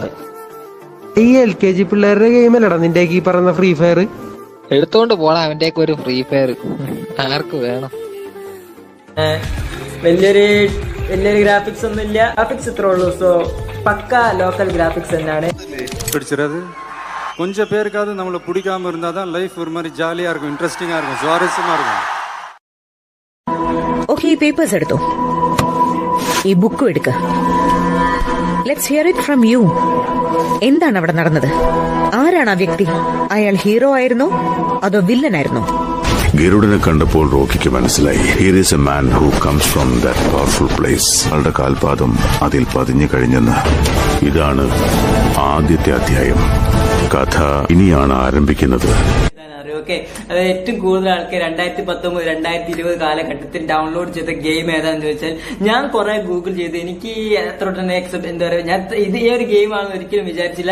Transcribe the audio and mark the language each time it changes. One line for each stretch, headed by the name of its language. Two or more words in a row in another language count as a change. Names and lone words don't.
Malayalam: ഈ LKG പിള്ളേരുടെ ഗെയിമല്ലടാ നിന്റെ ഈ പറയുന്ന ഫ്രീ ഫയർ? എടുത്തോണ്ട് പോടാ അവന്റെയൊക്കെ ഒരു ഫ്രീ ഫയർ. ആർക്ക് വേണം? വലിയൊരു ഗ്രാഫിക്സ് ഒന്നും ഇല്ല, ഗ്രാഫിക്സ് ഇത്രേ ഉള്ളൂ. സോ പക്ക ലോക്കൽ ഗ്രാഫിക്സ് തന്നെയാണ്.
Tamil: பிடிச்சிடாது கொஞ்சம் பேருக்காவது நம்மளை பிடிக்காம இருந்தால் தான் லைஃப் ஒரு மாதிரி ஜாலியாக இருக்கும், இன்ட்ரெஸ்டிங்காக இருக்கும், சுவாரஸ்யமாக இருக்கும்.
Malayalam: ഓക്കെ, ഈ പേപ്പേഴ്സ് എടുത്തോ, ഈ ബുക്കും എടുക്ക.
English: Let's hear it from you.
Malayalam: എന്താണ് അവിടെ നടന്നത്? ആരാണ് ആ വ്യക്തി? അയാൾ ഹീറോ ആയിരുന്നോ അതോ വില്ലനായിരുന്നോ? ഗരുഡനെ കണ്ടപ്പോൾ റോക്കിക്ക് മനസ്സിലായി,
English: Here is a man who comes from that powerful place.
Malayalam: അവളുടെ കാൽപാദം അതിൽ പതിഞ്ഞു കഴിഞ്ഞെന്ന്. ഇതാണ് ആദ്യത്തെ അധ്യായം. കഥ ഇനിയാണ് ആരംഭിക്കുന്നത്. ഓക്കെ, അത് ഏറ്റവും കൂടുതൽ ആൾക്കാർ 2019, 2020 കാലഘട്ടത്തിൽ ഡൗൺലോഡ് ചെയ്ത ഗെയിം ഏതാണെന്ന് ചോദിച്ചാൽ ഞാൻ കുറെ ഗൂഗിൾ ചെയ്ത് എനിക്ക് എത്ര തന്നെ എക്സെപ്റ്റ് എന്താ പറയുക, ഞാൻ ഇത് ഈ ഒരു ഗെയിം ആണെന്ന് ഒരിക്കലും വിചാരിച്ചില്ല.